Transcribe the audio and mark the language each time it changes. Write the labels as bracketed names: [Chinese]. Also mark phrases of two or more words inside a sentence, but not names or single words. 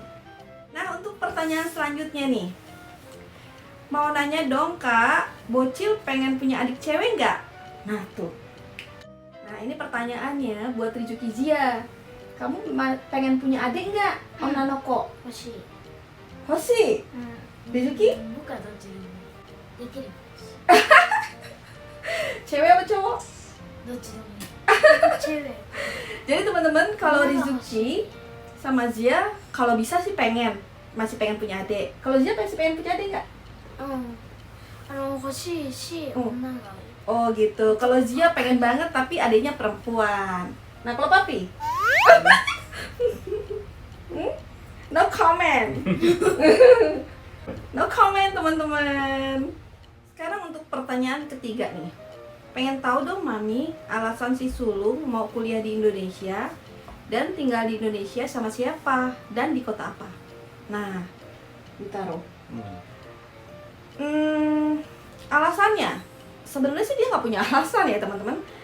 [Indonesian] Nah untuk pertanyaan selanjutnya nih, mau nanya dong Kak, bocil pengen punya adik cewek nggak? Nah tuh. Nah ini pertanyaannya buat Rizuki Zia. Kamu pengen punya adik nggak? Om Nanoko. [Japanese] 欲しい Hoshi, Rizuki? 僕はどっちでもできれば [Indonesian] Cewek apa cowok? [Japanese] どっちでもいいチェレ [Indonesian] Jadi teman-teman, kalau Rizuki sama Zia kalau bisa sih masih pengen punya adik. Kalau Zia masih pengen punya adik nggak? [Japanese] 欲しいしうん女が [Indonesian] Oh gitu. Kalau Zia pengen banget tapi adiknya perempuan. Nah kalau papi? [English] No comment. No comment [Indonesian] teman-teman. Sekarang untuk pertanyaan ketiga nih. Pengen tahu dong Mami, alasan si Sulung mau kuliah di Indonesia dan tinggal di Indonesia sama siapa dan di kota apa? Nah, ditaruh. Alasannya sebenarnya sih dia nggak punya alasan ya teman-teman.